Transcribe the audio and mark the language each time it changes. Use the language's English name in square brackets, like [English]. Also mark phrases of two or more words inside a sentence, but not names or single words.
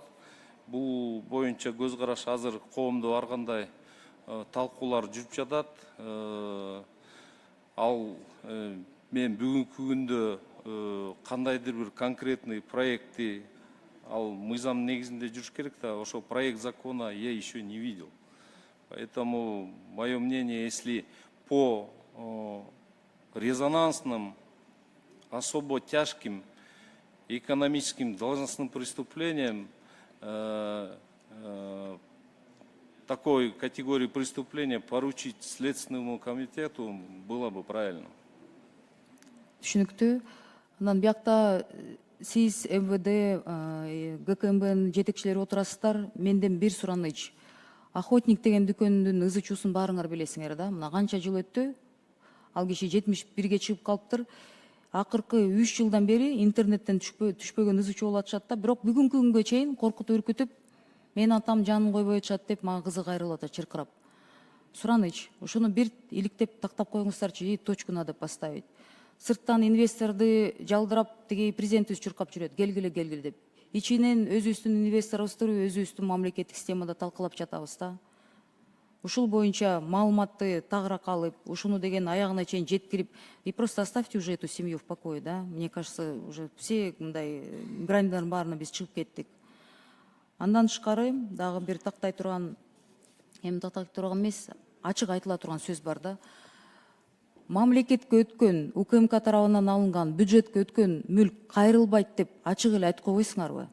[Kyrgyz] Бул боюнча көз караш азыр коомдо ар кандай талкуулар жүрүп жатат. Ал мен бүгүнкү күндө кандайдыр бир конкретный проекти, ал мыйзам негизинде жүрүш керек да, ошо [Russian] проект закона я еще не видел. Поэтому мое мнение, если по резонансным, особо тяжким экономическим должностным преступлениям такой категории преступления поручить Следственному комитету было бы правильно. [Kyrgyz] Түшүнүктүү. Анан биякта сиз МВД, ГКМБнын жетекчилери отурасыздар. Менден бир сураныч. Охотник деген дүкөнүнүн ызы чуусун баарыңар билесиңер да. Мына канча жыл өттү. Ал киши 71-ге чыгып калыптыр. Акыркы 3 жылдан бери интернеттен түшпөгөн ызы чуу болуп атышат да. Бирок бүгүнкү күнгө чейин коркутуп үркүтүп, мен атам жанын койбой атышат деп мага кызы кайрылып атат чыркырап. Сураныч, ушуну бир иликтеп тактап коюңуздарчы, [Russian] точку надо поставить. [Kyrgyz] Сырттан инвесторду жалдырап, тиги президентибиз чуркап жүрөт, келгиле деп. Ичинен өзүбүздүн инвесторобузду өзүбүздүн мамлекеттик системада талкалап жатабыз да. ушул боюнча маалыматты тагыраак алып, ушуну деген аягына чейин жеткирип, [Russian] и просто оставьте уже эту семью в покое, да? Мне кажется, уже все [Kyrgyz] мындай гранидардын баарына биз чыгып кеттик. Андан тышкары дагы бир тактай турган, эми тактай турган эмес, ачык айтыла турган сөз бар да. Мамлекетке өткөн, УКМК тарабынан алынган, бюджетке өткөн мүлк кайрылбайт деп ачык эле айтып койбойсуңарбы?